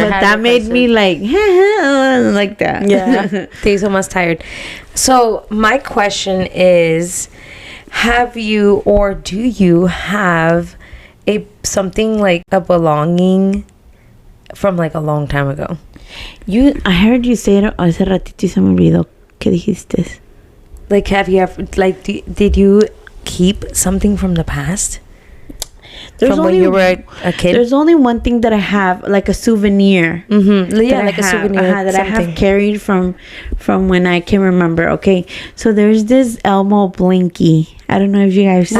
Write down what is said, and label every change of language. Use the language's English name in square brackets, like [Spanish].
[English] But that made me like like that. Yeah. Days almost tired. So my question is, have you or do you have something like a belonging from like a long time ago? I heard you say it [Spanish] hace ratito y se me olvidó. ¿Qué dijiste? [English] Like, have you ever, like, did you keep something from the past? From when you were a kid? There's only one thing that I have, like a souvenir. Mm-hmm. Yeah, like a souvenir. That I have carried from when I can remember. Okay, so there's this Elmo Blinky. I don't know if you guys see it.